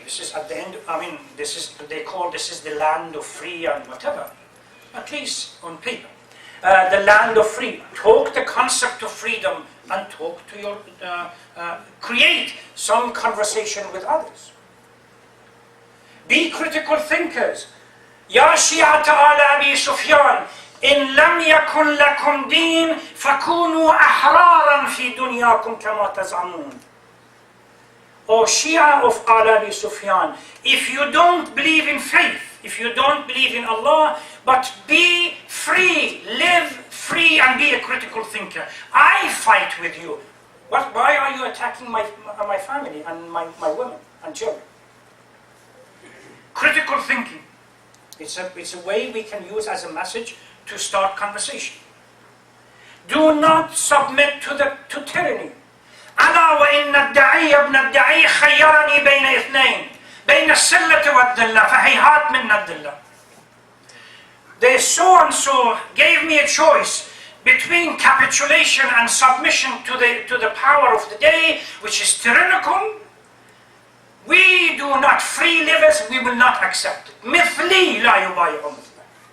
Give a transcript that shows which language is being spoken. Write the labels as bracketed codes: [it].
[en] This is at the end, this is the land of free and whatever, at least on paper. The land of free. Talk the concept of freedom and talk to your, create some conversation with others. Be critical thinkers. [ar] يا شيعة آل أبي سفيان إن لم يكن لكم دين فكونوا أحرارا في دنياكم كما تزعمون. [en] O Shia of Al Abi Sufyan, if you don't believe in faith, if you don't believe in Allah, but be free, live free and be a critical thinker. I fight with you. Why are you attacking my family and my women and children? Critical thinking. It's a way we can use as a message to start conversation. Do not submit to tyranny. [ar] ألا وإن الداعي ابن الداعي خيرني بين اثنين بين السلة والذلة فهيهات من الذلة. [en] The so and so gave me a choice between capitulation and submission to the power of the day, which is tyrannical. We do not, free livers, we will not accept it. [ar] مثلي لا يبايع مثله.